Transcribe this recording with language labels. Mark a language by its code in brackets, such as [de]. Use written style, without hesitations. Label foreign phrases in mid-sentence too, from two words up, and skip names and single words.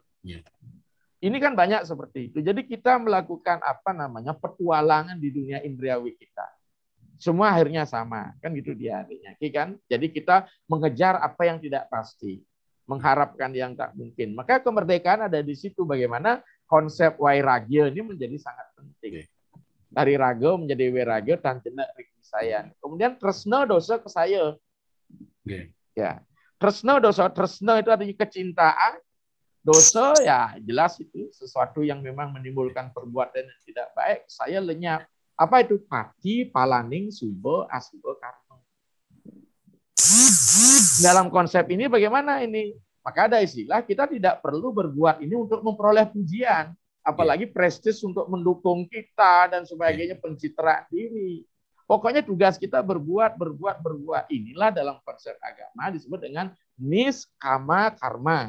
[id] Ini kan banyak seperti itu. Jadi kita melakukan petualangan di dunia indriawi kita. Semua akhirnya sama, kan gitu dia artinya, kan? Jadi kita mengejar apa yang tidak pasti, mengharapkan yang tak mungkin. Maka kemerdekaan ada di situ, bagaimana konsep wairagya ini menjadi sangat penting. Dari raga menjadi wairagya [ban] tanjena ring wisayan. [sa] Kemudian tresna dosa kesaya. [id] Ya. [sa] Tresna dosa, [id] tresna itu artinya kecintaan. Dosa ya jelas itu sesuatu yang memang menimbulkan perbuatan yang tidak baik. Saya lenyap. Apa itu? [sa] Pati, palaning, suba, asuba, karma. [id] Dalam konsep ini bagaimana ini? Maka ada istilah kita tidak perlu berbuat ini untuk memperoleh pujian, apalagi prestis untuk mendukung kita dan sebagainya, pencitraan diri. Pokoknya tugas kita berbuat. Inilah dalam konsep agama disebut dengan [sa] niskama karma.